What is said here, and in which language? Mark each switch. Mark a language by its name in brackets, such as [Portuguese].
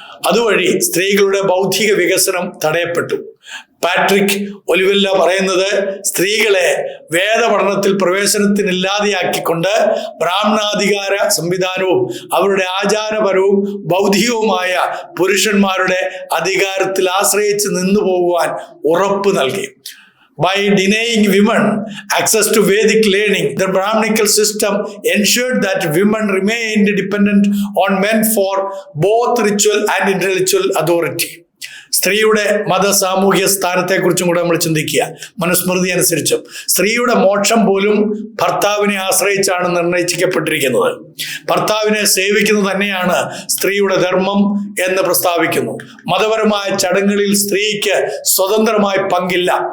[Malayalam] അതുവഴി സ്ത്രീകളുടെ ബൗദ്ധിക വികസനം തടയപ്പെട്ടു. പാട്രിക് ഒലിവെല്ല പറയുന്നത് സ്ത്രീകളെ വേദപഠനത്തിൽ പ്രവേശനത്തിനില്ലാതെയാക്കിക്കൊണ്ട് ബ്രാഹ്മണാധികാര സംവിധാനവും അവരുടെ ആചാരപരവും ബൗദ്ധികവുമായ പുരുഷന്മാരുടെ അധികാരത്തിൽ ആശ്രയിച്ച് നിന്നു പോകുവാൻ ഉറപ്പ് നൽകി. [English] By denying women access to Vedic learning, the Brahminical system ensured that women remained dependent on men for both ritual and intellectual authority. [Malayalam] സ്ത്രീയുടെ മത സാമൂഹ്യ സ്ഥാനത്തെ കുറിച്ചും കൂടെ നമ്മൾ ചിന്തിക്കുക. മനുസ്മൃതി അനുസരിച്ചും സ്ത്രീയുടെ മോക്ഷം പോലും ഭർത്താവിനെ ആശ്രയിച്ചാണ് നിർണയിക്കപ്പെട്ടിരിക്കുന്നത്. ഭർത്താവിനെ സേവിക്കുന്നത് തന്നെയാണ് സ്ത്രീയുടെ ധർമ്മം എന്ന് പ്രസ്താവിക്കുന്നു. മതപരമായ ചടങ്ങുകളിൽ സ്ത്രീക്ക് സ്വതന്ത്രമായി പങ്കില്ല.